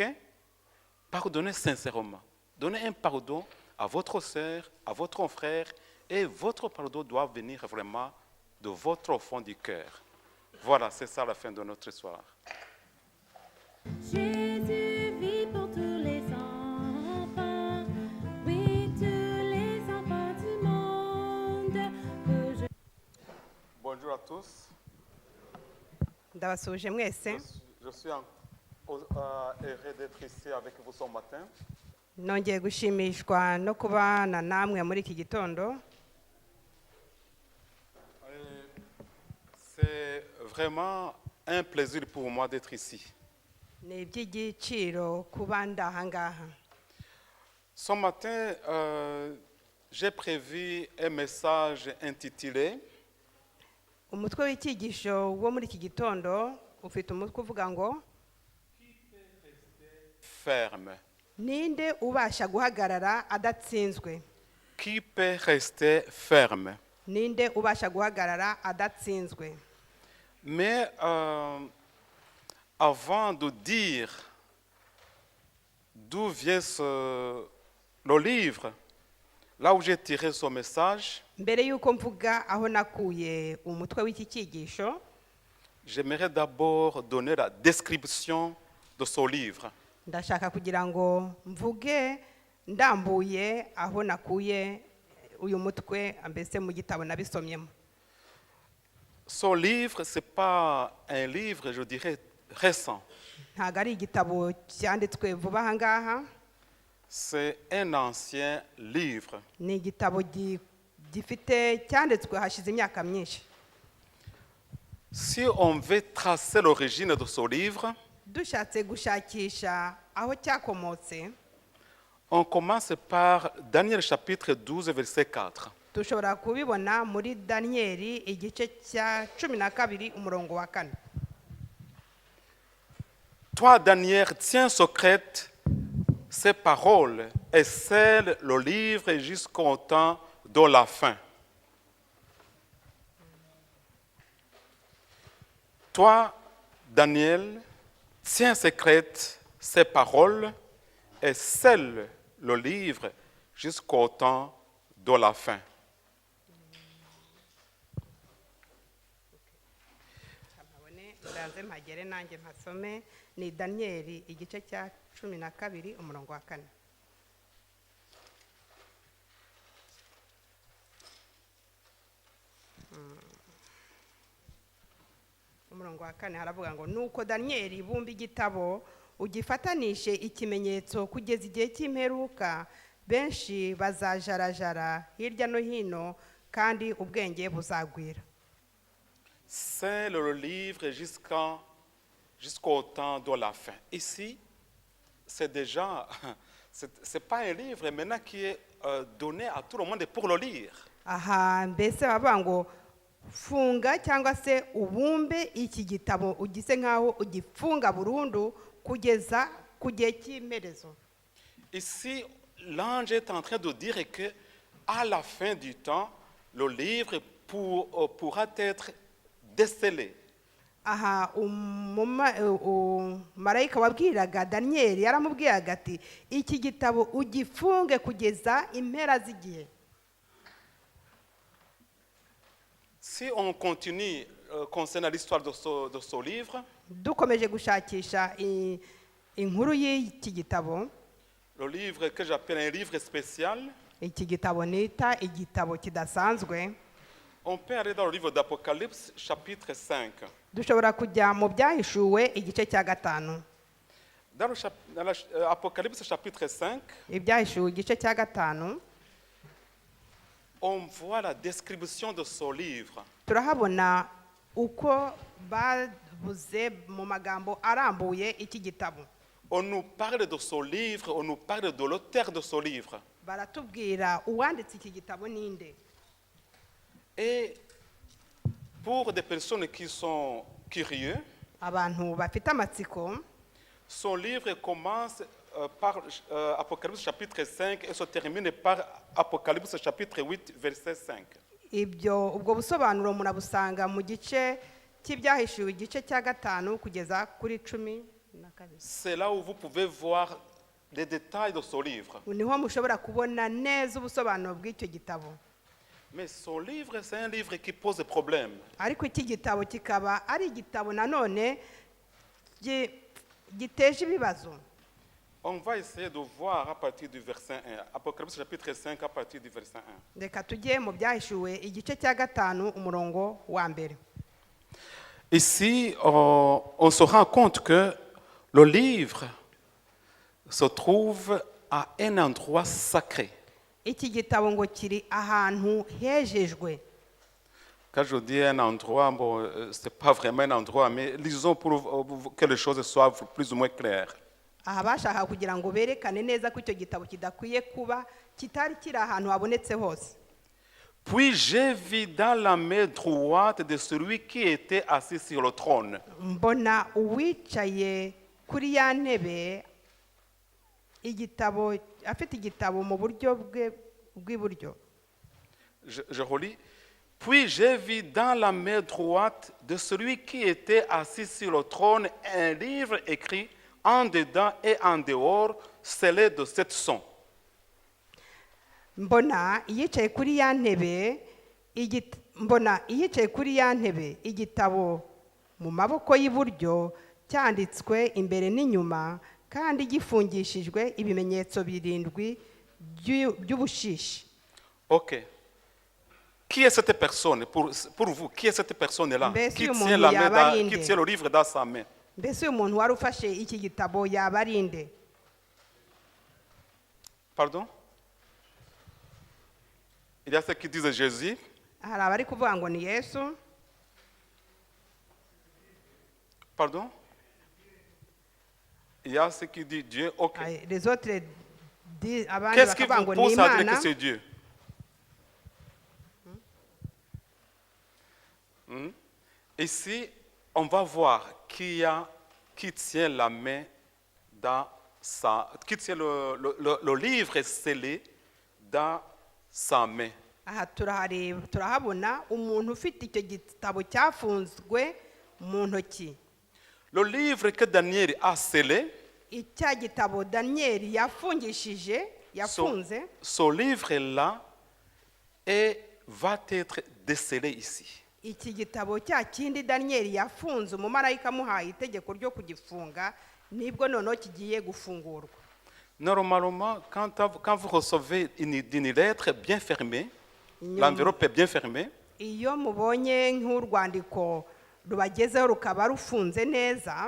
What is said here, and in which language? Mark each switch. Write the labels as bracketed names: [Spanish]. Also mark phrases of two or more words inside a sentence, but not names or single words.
[French] Pardonnez sincèrement. Donnez un pardon à votre sœur, à votre frère, et votre pardon doit venir vraiment de votre fond du cœur. Voilà, c'est ça la fin de notre histoire. Jésus vit pour tous les enfants, oui, tous les enfants du monde. Bonjour à tous. [Kinyarwanda] ndabasuhuje mwese [French] Je suis heureux d'être ici avec vous ce matin. [Kinyarwanda] nongeye gushimishwa no kubana namwe muri iki gitondo. [French] C'est vraiment un plaisir pour moi d'être ici. [Kinyarwanda] Ni iby'igiciro kuba ndaha ngaha. [French] Ce matin, j'ai prévu un message intitulé [Kinyarwanda] Umutwe w'icyigisho wo muri iki gitondo ufite umutwe uvuga ngo [French] ferme. [Kinyarwanda] ninde ubasha guhagarara adatsinzwe. [French] Qui peut rester ferme? [Kinyarwanda] Ninde ubasha guhagarara adatsinzwe. [French] Mais avant de dire d'où vient le livre, là où j'ai tiré ce message, [Kinyarwanda] Mbere y'uko mvuga aho nakuye umutwe w'iki cyigisho, [French] j'aimerais d'abord donner la description de ce livre. [Kinyarwanda] ndashaka kugira ngo mvuge ndambuye aho nakuye uyu mutwe mbese mu gitabo nabisomyemo. [French] Ce livre, ce n'est pas un livre, je dirais, récent. [Kinyarwanda] Ntabwo ari igitabo cyanditswe vuba aha ngaha. [French] C'est un ancien livre. [Kinyarwanda] Ni igitabo gifite cyanditswe hashize imyaka myinshi. [French] Si on veut tracer l'origine de ce livre, [Kinyarwanda] Dushatse gushakisha aho cyakomotse, [French] on commence par Daniel chapitre 12, verset 4. [Kinyarwanda] dushobora kubibona muri Daniyeli igice cya 12 umurongo wa 4. [French] Toi, Daniel, tiens secrète ces paroles et scelle le livre jusqu'au temps de la fin. Toi, Daniel, tiens secrète ces paroles et scelle le livre jusqu'au temps de la fin. [Kinyarwanda] Ndaze mpagere nanjye mpasome. Ni Daniyeli igice cya 12 umurongo wa 4. Umurongo wa 4 haravuga ngo nuko Daniyeli bumba igitabo ugifatanishe ikimenyetso kugeza igihe cy'imperuka, benshi bazajarajara hirya no hino kandi ubwenge buzagwira. [French] C'est le livre jusqu'au temps de la fin. Ici, c'est déjà, c'est pas un livre maintenant qui est donné à tout le monde pour le lire. [Kinyarwanda] Aha mbese bavuga ngo funga cyangwa se ubumbe iki gitabo ugise nkaho ugifunga burundu kugeza ku gihe cy'imperezo. [French] Ici, l'ange est en train de dire que à la fin du temps, le livre pourra être décelé. [Kinyarwanda] Aha marayika wabwiraga Daniyeli yaramubwiraga ati iki gitabo ugifunge kugeza impera z'igihe. [French] Si on continue concernant l'histoire de ce livre, [Kinyarwanda] Dukomeje gushakisha inkuru y'iki gitabo, [French] le livre que j'appelle un livre spécial, [Kinyarwanda] iki gitabo nita igitabo kidasanzwe, [French] on peut aller dans le livre d'Apocalypse, chapitre 5. [Kinyarwanda] dushobora kujya mu byahishuwe igice cya 5. [French] Dans l'Apocalypse, chapitre 5, [Kinyarwanda] Ibyahishuwe igice cya 5, [French] on voit la description de ce livre. [Kinyarwanda] turahabona uko bavuze mu magambo arambuye iki gitabo. [French] On nous parle de ce livre, on nous parle de l'auteur de ce livre. [Kinyarwanda] Baratubwira uwanditse iki gitabo ninde. [French] Et pour des personnes qui sont curieux, [Kinyarwanda] Abantu bafite amatsiko, [French] Son livre commence par Apocalypse chapitre 5 et se termine par Apocalypse chapitre 8, verset 5. [Kinyarwanda] ubwo busobanuro murabusanga mu gice cy'ibyahishuwe igice cya 5 kugeza kuri 12. [French] C'est là où vous pouvez voir les détails de ce livre. [Kinyarwanda] niho mushobora kubona neza ubusobanuro bw'icyo gitabo. [French] Mais son livre, c'est un livre qui pose des problèmes. [Kinyarwanda] ariko iki gitabo kikaba ari igitabo nanone giteje ibibazo. [French] On va essayer de voir à partir du verset 1. Apocalypse chapitre 5 à partir du verset 1. [Kinyarwanda] reka tujye mu byahishuwe igice cya 5 umurongo wa mbere. [French] Ici, on se rend compte que le livre se trouve à un endroit sacré. [Kinyarwanda] iki gitabo ngo kiri ahantu hejejwe. [French] Quand je dis un endroit, bon, ce n'est pas vraiment un endroit, mais lisons pour que les choses soient plus ou moins claires. [Kinyarwanda] aha bashaka kugira ngo berekane neza ko icyo gitabo kidakwiye kuba kitari kiri ahantu habonetse hose. [French] Puis j'ai vu dans la main droite de celui qui était assis sur le trône. [Kinyarwanda] mbona uwicaye kuri ya ntebe igitabo afite igitabo mu buryo bwe bw'iburyo. [French] Je relis. Puis j'ai vu dans la main droite de celui qui était assis sur le trône un livre écrit en dedans et en dehors, scellé de 7 sons. [Kinyarwanda] mbona iyicaye kuri ya ntebe igitabo mu maboko y'iburyo cyanditswe imbere n'inyuma kandi gifungishijwe ibimenyetso 7 by'ubushishi. [French] Ok. Qui est cette personne pour vous? Qui est cette personne-là Mais qui si tient, [Kinyarwanda] umuntu [French] la main [Kinyarwanda] yaba ari [French] qui [Kinyarwanda] nde? [French] tient le livre dans sa main? [Kinyarwanda] mbese uyu muntu wari ufashe iki gitabo yaba ari nde? [French] Pardon? Il y a ceux qui disent Jésus. [Kinyarwanda] hari abari kuvuga ngo ni Yesu. [French] Pardon? Il y a ceux qui disent Dieu. Ok. les autres abandi Qu'est-ce qui [Kinyarwanda] bakavuga [French] vous [Kinyarwanda] ngo ni [French] pousse à dire [Kinyarwanda] Imana. [French] que c'est Dieu? Ici, on va voir qui tient la main qui tient le livre scellé dans sa main. [Kinyarwanda] aha turahabona umuntu ufite icyo gitabo cyafunzwe mu ntoki. [French] Le livre que Daniel a scellé, [Kinyarwanda] icya gitabo Daniel yafunze [French] ce livre-là va être décellé ici. [Kinyarwanda] iki gitabo cya kindi Daniel yafunze umumarayika amuhaye itegeko ryo kugifunga nibwo noneho kigiye gufungurwa. [French] Normalement, quand vous recevez une lettre bien fermée, l'enveloppe est bien fermée, [Kinyarwanda] iyo mubonye nk'urwandiko rubagezeho rukaba rufunze neza,